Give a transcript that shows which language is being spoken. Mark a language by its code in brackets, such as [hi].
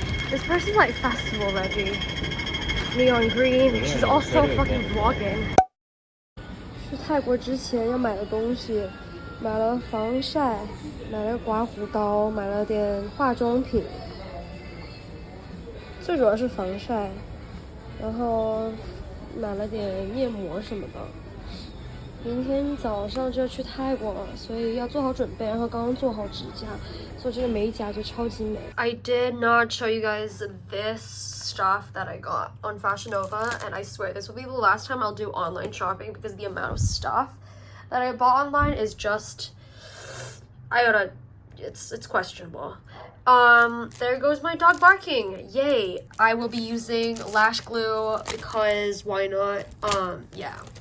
[en] This person's like festival ready. Neon green. She's also fucking vlogging. [zh] 去泰国之前要买的东西，买了防晒，买了刮胡刀，买了点化妆品，最主要是防晒，然后买了点面膜什么的。明天早上就要去泰国了，所以要做好准备。然后刚刚做好指甲，做这个美甲就超级美。 [en] I did not show you guys this stuff that I got on Fashion Nova, and I swear this will be the last time I'll do online shopping because the amount of stuff that I bought online is just, it's questionable. There goes my dog barking. Yay. I will be using lash glue because why not? Yeah.